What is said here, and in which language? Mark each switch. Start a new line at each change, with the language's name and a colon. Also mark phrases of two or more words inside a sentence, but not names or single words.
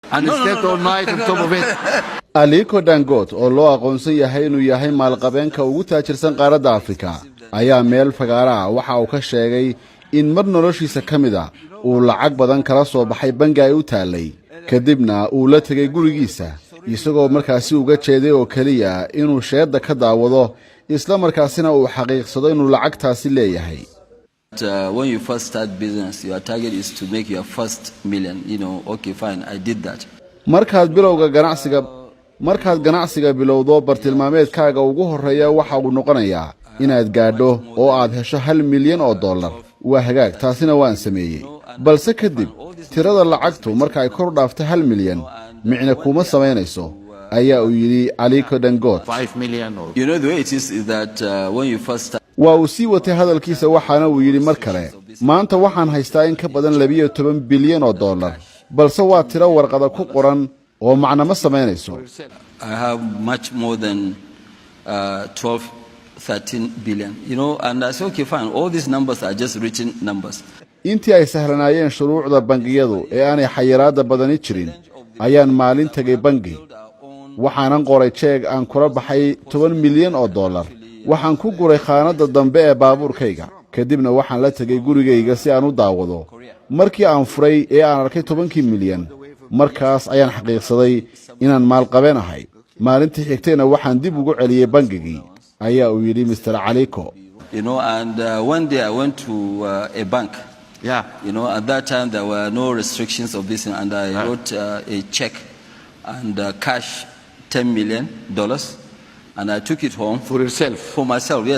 English: and slept all night on top of it.
Somali: Aliko Dangote oo loo aqoonsan yahay inuu yahay maalqabeenka ugu taajirsan qaaradda Afrika ayaa meel fagaara waxa uu ka sheegay in mar noloshiisa kamida uu lacag badan kala soo baxay bangi ay u taalay kadibna uu la tagay gurigiisa isagoo markaasi uga jeeday oo kaliya inuu sheeda ka daawado isla markaasina uu xaqiiqsado inuu lacagtaasi leeyahay.
English: When you first start business, your target is to make your first million. Okay, fine, I did that.
Somali: markaad ganacsiga bilowdo bartilmaameedkaaga ugu horeeya waxa uu noqonayaa inaad gaadho oo aad hesho $1 milyan. waa hagaag taasina waan sameeyay balse kadib tirada lacagtu marka ay kor dhaafto $1 milyan micna kuma sameynayso ayaa uu yiri Aliko Dangote.
English: $5 million. The way it is that when you first start
Somali: waa uu sii watay hadalkiisa waxaana uu yiri mar kale maanta waxaan haystaa in ka badan $12 bilyan balse waa tiro warqada ku qoran oo macna ma sameynayso.
English: I have much more than 12-13 billion, and I say okay fine, all these numbers are just written numbers.
Somali: intii ay sahlanaayeen shuruucda bangiyadu ee aanay xayiraada badani jirin ayaan maalin tagay bangi waxaanan qoray jeeg aan kula baxay $10 milyan. waxaan ku guray khaanada dambe ee baabuurkayga kadibna waxaan la tagay gurigayga si aan u daawado markii aan furay ee aan arkay $10 milyan markaas ayaan xaqiiqsaday inaan maalqabeen ahay maalintii xigtayna waxaan dib ugu celiyay bangigii ayaa uu yiri Mr. Aliko.
English: And one day I went to a bank. At that time there were no restrictions of this, and I wrote a check and cash $10 million, and I took it home for yourself. For myself, yes.